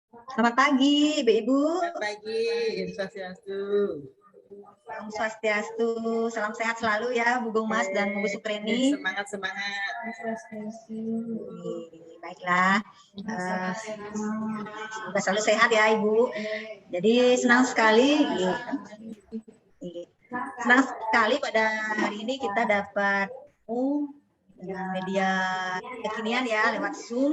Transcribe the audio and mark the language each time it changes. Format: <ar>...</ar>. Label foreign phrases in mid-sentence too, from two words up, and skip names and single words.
<id>Selamat pagi, Ibu. Selamat pagi, Om Swastiastu. Om Swastiastu, salam sehat selalu ya, Bu Gung Mas dan Bu Supreni. Semangat. Baiklah, semoga selalu sehat ya Ibu. Jadi senang sekali pada hari ini kita dapat dengan media kekinian ya lewat Zoom.</id>